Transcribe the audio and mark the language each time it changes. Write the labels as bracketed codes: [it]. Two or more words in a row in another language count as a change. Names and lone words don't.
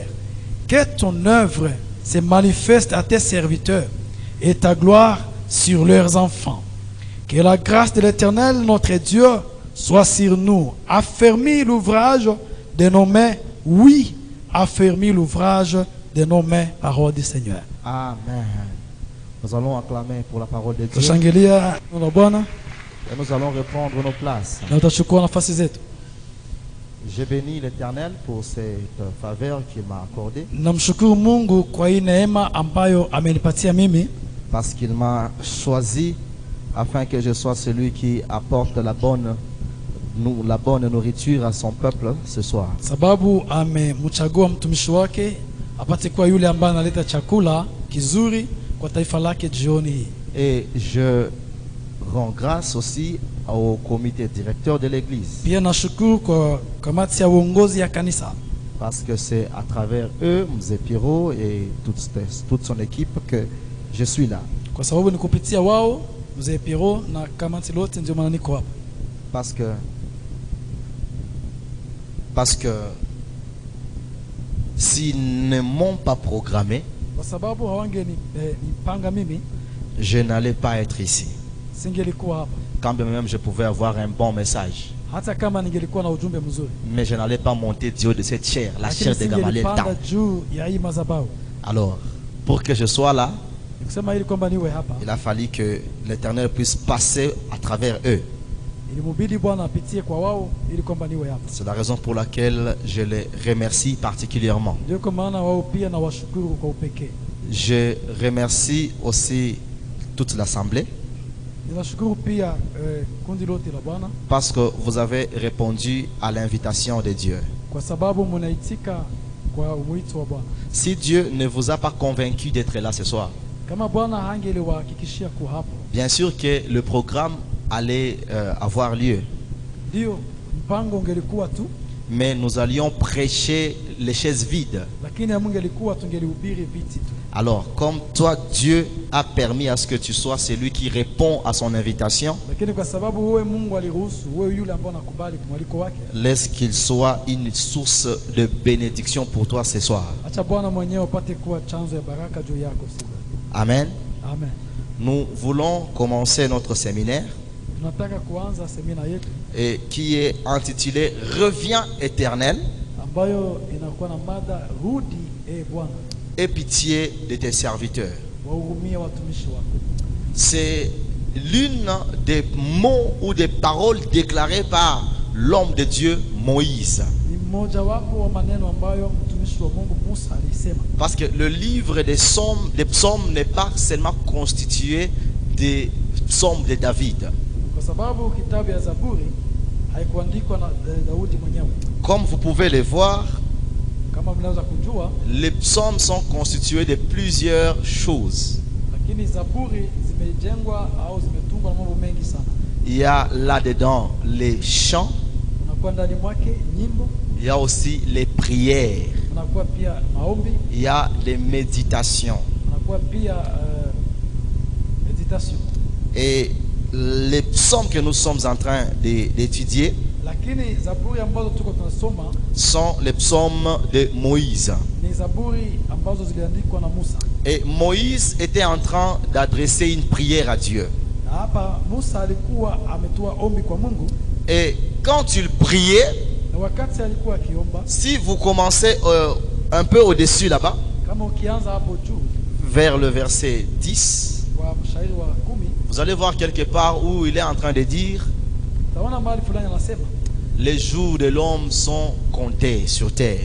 [fr] Que ton œuvre se manifeste à tes serviteurs et ta gloire sur leurs enfants. Que la grâce de l'Éternel, notre Dieu, soit sur nous. Affermis l'ouvrage de nos mains. Oui, affermis l'ouvrage de nos mains. Parole du Seigneur. Amen. Nous allons acclamer pour la parole de Dieu. [sw] Tushangilia neno Bwana [fr] Et nous allons reprendre nos places. [sw] na tutachukua nafasi zetu. [fr] Je bénis l'Éternel pour cette faveur qu'il m'a accordée, [sw] Namshukuru Mungu kwa hii neema ambayo amenipatia mimi, [fr] parce qu'il m'a choisi afin que je sois celui qui apporte la bonne nourriture à son peuple ce soir. [sw] sababu amemchagua mtumishi wake apate kuwa yule ambaye analeta chakula kizuri kwa taifa lake jioni hii. [fr] Et je rends grâce aussi au comité directeur de l'église, [sw] Pia nashukuru kwa kamati ya uongozi ya kanisa, [fr] parce que c'est à travers eux, Mzee Piro et toute son équipe, que je suis là. [sw] kwa sababu ni kupitia wao mzee Piro na kamati lote ndio maana niko hapa. [fr] Parce que s'ils ne m'ont pas programmé, [sw] Kwa sababu nipanga mimi [fr] je n'allais pas être ici. [sw] singelikuwa hapa, [fr] Quand bien même je pouvais avoir un bon message, [sw] hata kama ningelikuwa na ujumbe mzuri, [fr] mais je n'allais pas monter du haut de cette chair, la [sw] lakini [fr] chair de Gamaliel. [sw] singelipanda juu ya hii madhabahu. [fr] Alors, pour que je sois là, [sw] Nikusema ili kwamba niwe hapa, [fr] il a fallu que l'Éternel puisse passer à travers eux. [sw] ilimubidi Bwana apitie kwa wao ili kwamba niwe hapa. [fr] C'est la raison pour laquelle je les remercie particulièrement. [sw] Ndio kwa maana wao pia na washukuru kwa upekee. [fr] Je remercie aussi toute l'Assemblée, [sw] Ninashukuru pia kundi lote la Bwana [fr] parce que vous avez répondu à l'invitation de Dieu. [sw] kwa sababu mnaitika kwa mwito wa Bwana. [fr] Si Dieu ne vous a pas convaincu d'être là ce soir, [sw] Kama Bwana hangeliwahakikishia kuwa hapo, [fr] bien sûr que le programme allait avoir lieu, [sw] ndio mpango ungelikuwa tu, [fr] mais nous allions prêcher les chaises vides. [sw] lakini hamungelikuwa tungelihubiri viti tu. [fr] Alors, comme toi, Dieu a permis à ce que tu sois celui qui répond à son invitation, [sw] Lakini kwa sababu wewe Mungu aliruhusu wewe yule ambaye unakubali mwaliko wake, [fr] laisse qu'il soit une source de bénédiction pour toi ce soir. [sw] acha Bwana mwenyewe apate kuwa chanzo ya baraka juu yako siku. Amen. Amen. [fr] Nous voulons commencer notre séminaire [sw] Tunataka kuanza semina yetu [fr] et qui est intitulé Reviens éternel, [sw] ambayo inakuwa na mada rudi Bwana, [fr] aie pitié de tes serviteurs. [sw] wahurumie watumishi wako. [fr] C'est l'une des mots ou des paroles déclarées par l'homme de Dieu Moïse. [sw] Ni mmoja wapo wa maneno ambayo mtumishi wa Mungu Musa alisema. [fr] Parce que le livre des psaumes n'est pas seulement constitué des psaumes de David. [sw] Kwa sababu kitabu ya Zaburi haikuandikwa na Daudi mwenyewe. [fr] Comme vous pouvez le voir, [sw] Kama mnaweza kujua, [fr] les psaumes sont constitués de plusieurs choses. [sw] lakini Zaburi zimejengwa au zimetungwa na mambo mengi sana. [fr] Il y a là-dedans les chants, [sw] Unakuwa ndani mwake nyimbo, [fr] il y a aussi les prières, [sw] unakuwa pia maombi, [fr] il y a les méditations. [sw] unakuwa pia meditation. [fr] Et les psaumes que nous sommes en train d'étudier [sw] Lakini Zaburi ambazo tuko tunasoma [fr] sont les psaumes de Moïse. [sw] ni Zaburi ambazo ziliandikwa na Musa. [fr] Et Moïse était en train d'adresser une prière à Dieu. [sw] Na hapa Musa alikuwa ametoa ombi kwa Mungu, [fr] Et quand il priait, [sw] na wakati alikuwa akiomba, [fr] si vous commencez un peu au-dessus là-bas, [sw] kama ukianza hapo juu [fr] vers le verset 10, [sw] kwa mshairi wa 10, [fr] vous allez voir quelque part où il est en train de dire: [sw] utaona mahali fulani anasema [fr] les jours de l'homme sont comptés sur terre.